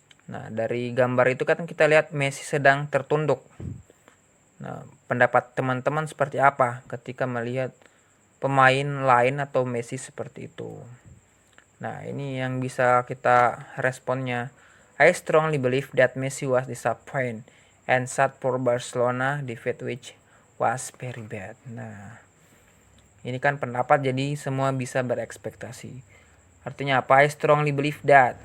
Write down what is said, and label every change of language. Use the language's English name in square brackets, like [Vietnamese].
[Indonesian] Nah, dari gambar itu kan kita lihat Messi sedang tertunduk. Nah, pendapat teman-teman seperti apa ketika melihat pemain lain atau Messi seperti itu? Nah, ini yang bisa kita responnya. [English] I strongly believe that Messi was disappointed and sad for Barcelona defeat which was very bad. [Indonesian] Nah, ini kan pendapat, jadi semua bisa berekspektasi. Artinya apa? [English] I strongly believe that.